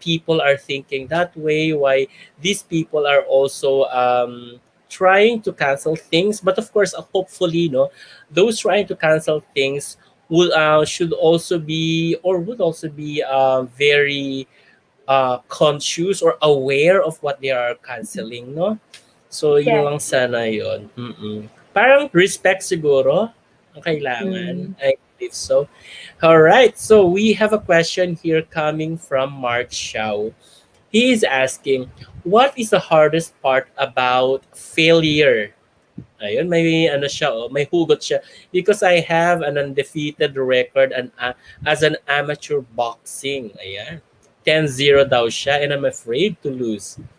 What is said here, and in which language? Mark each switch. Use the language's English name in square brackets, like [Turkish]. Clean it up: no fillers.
[English] people are thinking that way, why these people are also trying to cancel things. But of course, hopefully, no, those trying to cancel things will should also be or would also be very conscious or aware of what they are canceling, no? [Filipino] So, yun [English] Yes. [Filipino] lang sana yun. Mm-mm. Parang respect siguro ang kailangan. Mm. [English] I believe so. All right. So, we have a question here coming from Mark Xiao. He is asking, what is the hardest part about failure? [Filipino] Ayun, may ano siya, oh, may hugot siya. [English] Because I have an undefeated record as an amateur boxing. Ayan. 10-0 [Filipino] daw siya [English] and I'm afraid to lose.